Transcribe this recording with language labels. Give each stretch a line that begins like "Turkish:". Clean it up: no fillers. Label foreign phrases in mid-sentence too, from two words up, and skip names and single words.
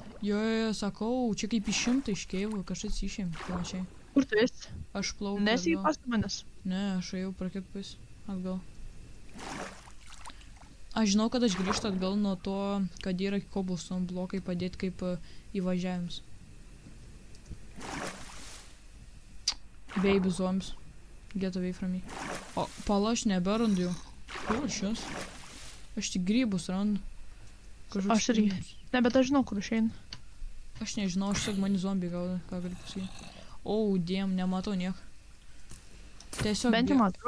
Lithuanian: Jo, sakau, čia kaip išimta iš keivo, kažkas išėmė, panašiai. Kur tu esi? Aš plaukiu Nesi į atgal. paskui manęs. Ne, aš ėjau prakirpais atgal. Aš žinau, kad aš grįžtu atgal nuo to, kad yra cobblestone blokai padėti kaip įvažiavimus.
English: Baby zombies. Get away from me.
Lithuanian: O, pala, aš neberandu jau. Kur šios? Aš tik grybus randu. Aš irgi. Ne, bet aš žinau, kur išeina. Aš nežinau, aš tiesiog mani zombiai gauda, ką galiu pasakyti. Diem, nematau nieko. Tiesiog... Bent jau man atrodo,